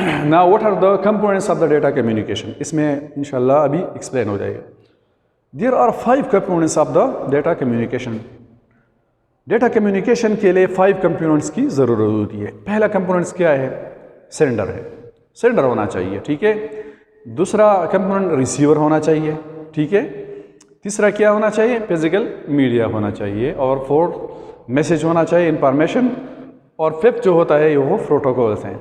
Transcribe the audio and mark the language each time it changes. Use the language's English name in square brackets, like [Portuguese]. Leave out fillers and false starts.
[English] Now what are the components of the data communication? [Urdu] اس میں انشاءاللہ ابھی ایکسپلین ہو جائے گا. [English] There are 5 components of the data communication. [Urdu] Data communication کے لیے 5 components کی ضرورت ہوتی ہے. پہلا کمپوننٹس کیا ہے؟ سینڈر ہے. سینڈر ہونا چاہیے. ٹھیک ہے. دوسرا کمپوننٹ ریسیور ہونا چاہیے. ٹھیک ہے. تیسرا کیا ہونا چاہیے؟ فزیکل میڈیا ہونا چاہیے. اور 4 میسج ہونا چاہیے، انفارمیشن. اور 5 جو ہوتا ہے وہ پروٹوکولس ہیں.